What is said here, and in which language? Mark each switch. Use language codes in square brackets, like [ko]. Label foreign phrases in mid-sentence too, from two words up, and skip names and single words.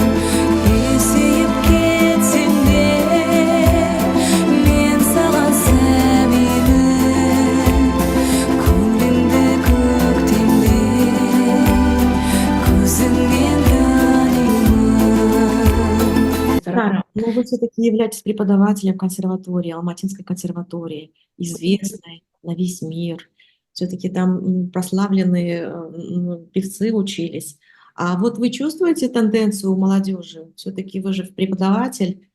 [kk] Есейіп кетсем де, мен саған сәбимін, көңіліңді көктемде көзіңнен танимын. [ru] Сара, ну вы все-таки являетесь преподавателем консерватории, Алматинской консерватории, известной на весь мир. Все-таки там прославленные певцы учились. А вот вы чувствуете тенденцию у молодежи? Все-таки вы же преподаватель.